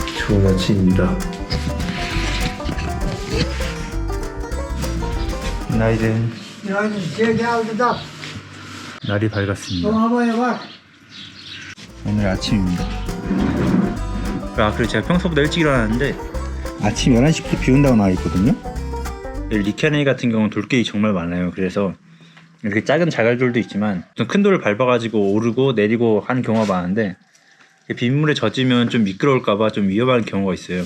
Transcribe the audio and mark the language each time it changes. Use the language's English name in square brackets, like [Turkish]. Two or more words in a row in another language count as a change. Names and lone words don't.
[Korean] 좋은 아침입니다. 나이든 [Turkish] Günaydın. Aldı da. [Korean] 날이 밝았습니다. [Turkish] Havaya bak. [Korean] 오늘 아침입니다. 그리고 제가 평소보다 일찍 일어났는데 아침 11시부터 비 온다고 나와 있거든요. 리캬네이 같은 경우는 돌길이 정말 많아요. 그래서 이렇게 작은 자갈돌도 있지만 좀 큰 돌을 밟아가지고 오르고 내리고 하는 경우가 많은데 빗물에 젖으면 좀 미끄러울까봐 좀 위험한 경우가 있어요.